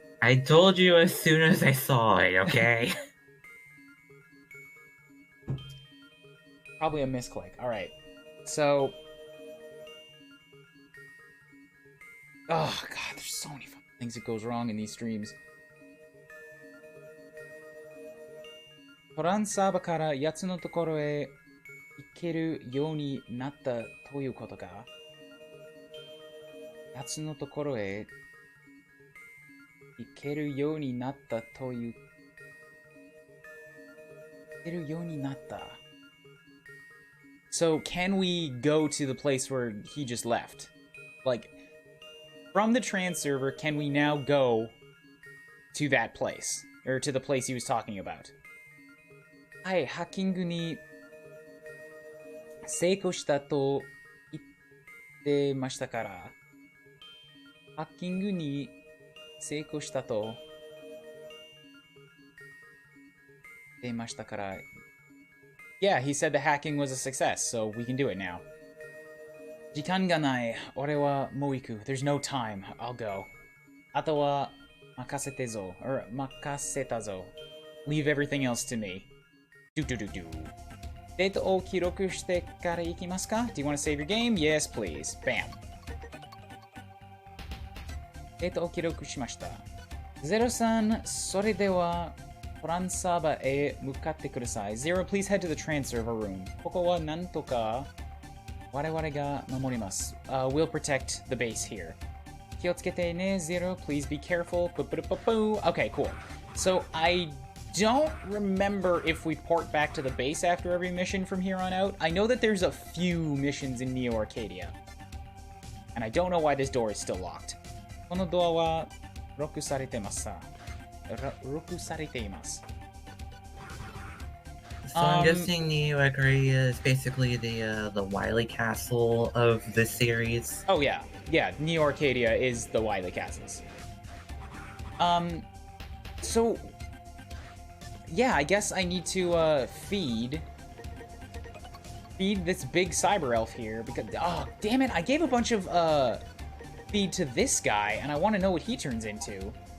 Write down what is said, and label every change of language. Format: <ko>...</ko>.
<en>I told you as soon as I saw it, okay? Probably a misclick. Alright. So... Oh, God, there's so many fucking things that goes wrong in these streams.</en> <ja>トランサーバから8つのところへ行けるようになったということか ?8 つのところへ行けるようになったという。行けるようになった。</ja> <en>So, can we go to the place where he just left? Like, from the trans server, can we now go to that place? Or to the place he was talking about?</en> <ja>はい、ハッキングに成功したと言ってましたから。ハッキングに成功したと言ってましたから。</ja> <en>Yeah, he said the hacking was a success, so we can do it now.</en> <ja>時間がない。俺はもう行く。</ja> <en>There's no time. I'll go.</en> <ja>あとは任せてぞ。or 任せたぞ。</ja> <en>Leave everything else to me. Do.</en> <ja>データを記録してから行きますか</ja> <en>Do you want to save your game? Yes, please. Bam.</en> <ja>データを記録しました。03、それでは、トランサーバーへ向かってください。</ja> <en>0, please head to the transfer room.</en> <ja>ここはなんとか我々が守ります。</ja> <en>We'll protect the base here.</en> <ja>気をつけてね。</ja> <en>0, please be careful. Okay, cool. So, I don't remember if we port back to the base after every mission from here on out. I know that there's a few missions in Neo Arcadia. And I don't know why this door is still locked.</en> <ja>このドアはロックされてます。ロックされています。</ja> <en>So I'm guessing Neo Arcadia is basically the Wily Castle of this series. Oh yeah, Neo Arcadia is the Wily Castles. So yeah, I guess I need to feed this big cyber elf here because damn it, I gave a bunch of feed to this guy and I want to know what he turns into.</en>